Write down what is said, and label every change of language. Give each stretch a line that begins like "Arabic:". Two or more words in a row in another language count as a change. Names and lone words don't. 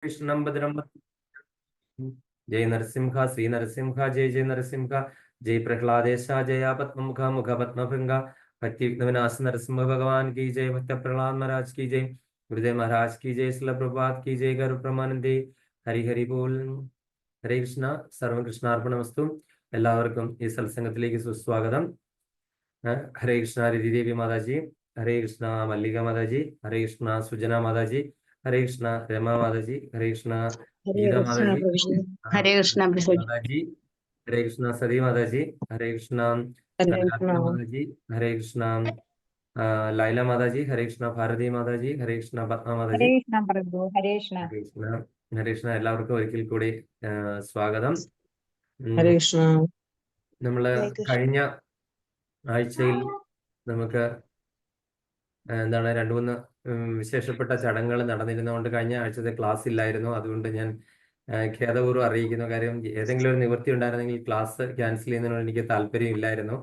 Sanskrit: कृष्णं भद्रं जय नरसिंह श्री नरसिंह जय जय नरसिंह जय प्रहलादेश जया पद्ममुख मुख पद्मभृंग भक्ति
Hindi: विघ्नविनाश नरसिंह भगवान की जय भक्त प्रहलाद महाराज की जय गुरुदेव महाराज की जय श्रील प्रभात की जय गरु प्रमानंदे हरि हरि बोल हरे कृष्ण सर्व कृष्णार्पणमस्तु
Malayalam: എല്ലാവർക്കും ഈ സത്സംഗത്തിലേക്ക് സുസ്വാഗതം ഹരേ കൃഷ്ണ രതിദേവി മാതാജി ഹരേ കൃഷ്ണ മല്ലിക മാതാജി ഹരേ കൃഷ്ണ സുജന മാതാജി ഹരേ കൃഷ്ണ രമ മാതാജി ഹരേ കൃഷ്ണ ഗീത മാതാജി
Hindi: हरे कृष्ण माताजी हरे कृष्णा सदी माताजी हरे कृष्णा माताजी हरे कृष्णा लाइला माताजी हरे कृष्णा भारती माताजी हरे कृष्णा पद्मा माताजी हरे कृष्ण प्रभु हरे कृष्ण हरे कृष्णा हरे कृष्णा
Malayalam: എല്ലാവർക്കും ഒരിക്കൽ കൂടി സ്വാഗതം ഹരേ കൃഷ്ണ. നമ്മള് കഴിഞ്ഞ ആഴ്ചയിൽ നമുക്ക് എന്താണ് രണ്ടു മൂന്ന് വിശേഷപ്പെട്ട ചടങ്ങുകൾ നടന്നിരുന്നതുകൊണ്ട് കഴിഞ്ഞ ആഴ്ചത്തെ ക്ലാസ് ഇല്ലായിരുന്നു. അതുകൊണ്ട് ഞാൻ ഖേദപൂർവ്വം അറിയിക്കുന്ന കാര്യം, ഏതെങ്കിലും ഒരു നിവൃത്തി ഉണ്ടായിരുന്നെങ്കിൽ ക്ലാസ് ക്യാൻസൽ ചെയ്യുന്നതിനോട് എനിക്ക് താല്പര്യം ഇല്ലായിരുന്നു.